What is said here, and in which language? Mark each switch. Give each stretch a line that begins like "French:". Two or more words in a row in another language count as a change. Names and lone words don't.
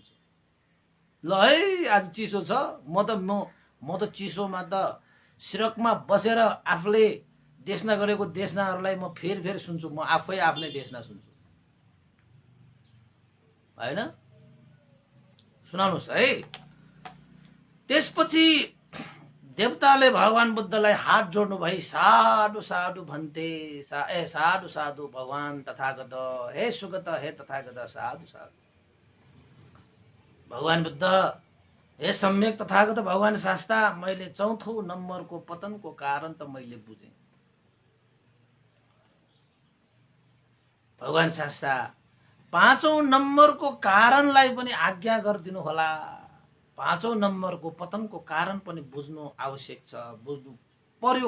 Nepali: ल है, आज चिसो छ, म त चिसोमा त सिरकमा बसेर आफूले देशना गरेको देशनाहरूलाई म फेरि सुन्छु। म आफै आफ्नै देशना सुन्छु, होइन? सुनाउनुहोस् है। त्यसपछि देवताले भगवान बुद्धलाई हात जोड्नु भई साधु साधु भन्थे। साधु साधु भगवान तथागत, हे सुगत, हे तथागत, साधु साधु। भगवान बुद्ध, हे सम्यक तथागत भगवान शास्ता, मैले 4औं नम्बरको पतनको कारण त मैले बुझेँ। भगवान शास्ता 5औं नम्बरको कारणलाई पनि आज्ञा गरिदिनु होला। 5औं नम्बरको पतनको कारण पनि बुझ्नु आवश्यक छ, बुझ्नु पर्यो।